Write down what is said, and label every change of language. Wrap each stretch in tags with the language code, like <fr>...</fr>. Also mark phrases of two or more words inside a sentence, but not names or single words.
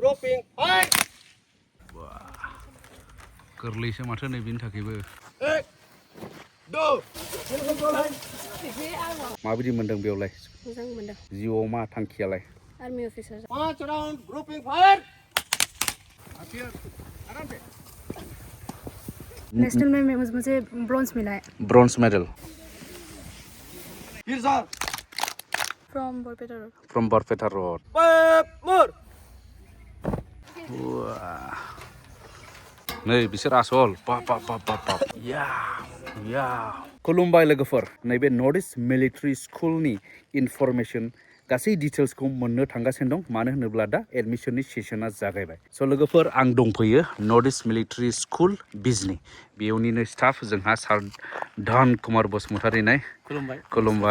<en>grouping, fight!</en> <brx>गोरलैसो माथो नै बिनि थाखायबो माबायदि मोनदों बेयावलाय मोजां मोनदों जिउआव मा थांखियालाय</brx> <en>army officer 5 round grouping, fire!</en> <hi>नेशनल में मुझे ब्रॉन्ज मिला है</hi> <en>bronze medal from Barpeta Road from Barpeta Road 5 more!</en> <brx>नै बिसोर आसल या या खुलुमबाय लोगोफोर नैबे नर्थ इस्ट मिलिटारि स्कुलनि इनफरमेशन गासै डिटेल्सखौ मोननो थांगासिनो दं मानो होनोब्ला दा एडमिशननि सेसना जागायबाय स' लोगोफोर आं दंफैयो नर्थ इस्ट मिलिटारि स्कुल बिजनि बेयावनिनो स्टाफ जोंहा सार धन कुमार बसुमतारी नाय खुलुमबाय</brx>